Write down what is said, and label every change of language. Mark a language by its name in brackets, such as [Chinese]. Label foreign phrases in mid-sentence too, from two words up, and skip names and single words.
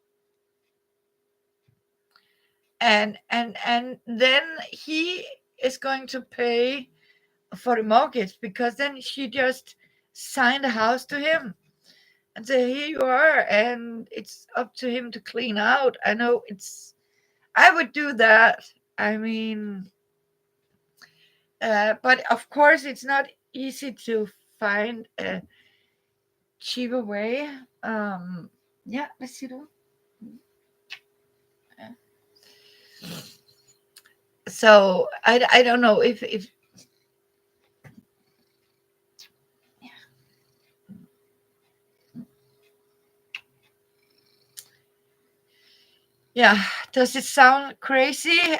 [English] And then he is going to pay for the mortgage, because then she just signed the house to him and say, here you are, and it's up to him to clean out. I know I would do that. I mean, But of course, it's not easy to find a cheaper way. [Danish] Ja, hvad siger du? Ja. [English] So I don't know if yeah, does it sound crazy?